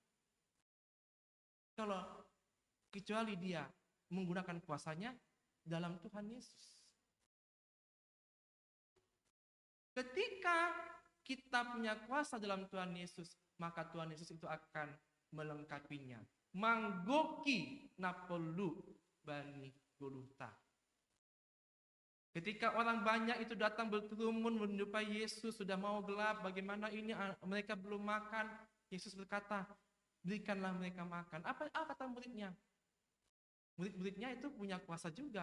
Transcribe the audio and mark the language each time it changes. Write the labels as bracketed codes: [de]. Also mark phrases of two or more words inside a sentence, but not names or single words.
[id] Kalau kecuali dia menggunakan kuasanya dalam Tuhan Yesus. Ketika kita punya kuasa dalam Tuhan Yesus, maka Tuhan Yesus itu akan melengkapinya. [bts] Manggoki napolu bani Golgota. [id] Ketika orang banyak itu datang berkerumun menjumpai Yesus, sudah mau gelap, bagaimana ini mereka belum makan. Yesus berkata, berikanlah mereka makan. Apa kata muridnya? Murid-muridnya itu punya kuasa juga.